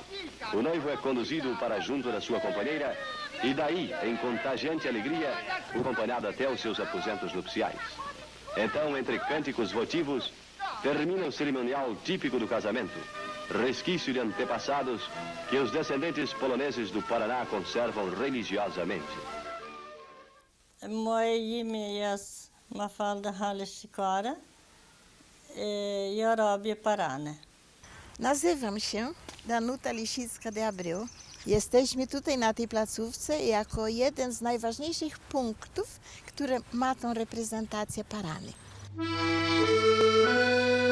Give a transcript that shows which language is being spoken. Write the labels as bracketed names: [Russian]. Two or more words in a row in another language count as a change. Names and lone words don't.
[Portuguese] O noivo é conduzido para junto da sua companheira e daí, em contagiante alegria, o acompanhado até os seus aposentos nupciais. Então, entre cânticos votivos, termina o cerimonial típico do casamento, resquício de antepassados que os descendentes poloneses do Paraná conservam religiosamente. [Polish] Moje imię jest Mafalda Haleszikora i robię parane. Nazywam się Danuta Lisicka de Abreu. Jesteśmy tutaj na tej placówce jako jeden z najważniejszych punktów, które ma tą reprezentację parany.